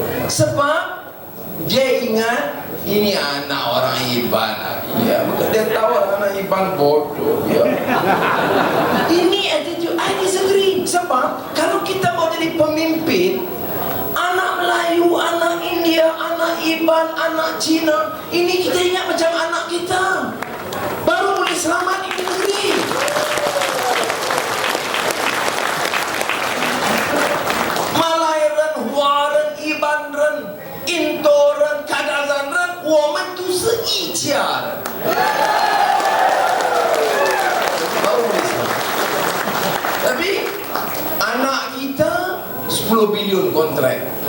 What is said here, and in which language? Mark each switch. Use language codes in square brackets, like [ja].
[ms] Sebab dia ingat ini anak orang Iban lagi. Ya, dia tahu anak Iban bodoh. Ya. Ini [en] attitude I disagree. [ms] Sebab kalau kita mau jadi pemimpin, anak Melayu, anak India, anak Iban, anak Cina, ini kita ingat macam anak kita. Baru boleh selamat ini negeri. [zh] Malairen, Huaren, Ibanren, Intoren, Kadazanren, 我们都是一家人。 [ms] Baru boleh selamat. Tapi anak kita 10 bilion kontrak.